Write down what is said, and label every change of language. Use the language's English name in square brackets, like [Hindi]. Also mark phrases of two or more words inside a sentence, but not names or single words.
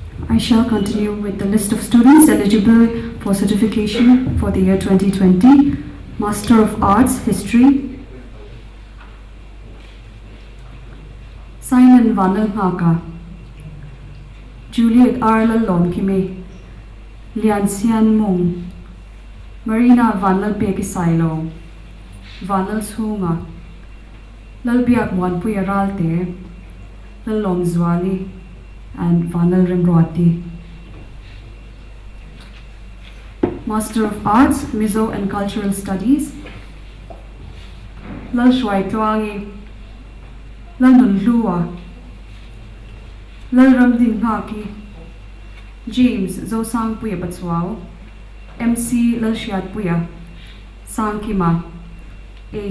[English] I shall continue with the list of students eligible for certification for the year 2020. Master of Arts, History, Simon Lalthangliana, Juliet R. Lalthangliana, Lian Xian Mung, Marina Lalthangliana, Lalthangliana, Lalbiak Wanpuyaralte, Lalongzwali, and Lalrimrwati. Master of Arts, Mizo and Cultural Studies, Lalshwaitwangi, Lalnunlua, Lalramdinghaki, James Zosang Puya Batswao, MC Lalshiat Puya, Sankima, H.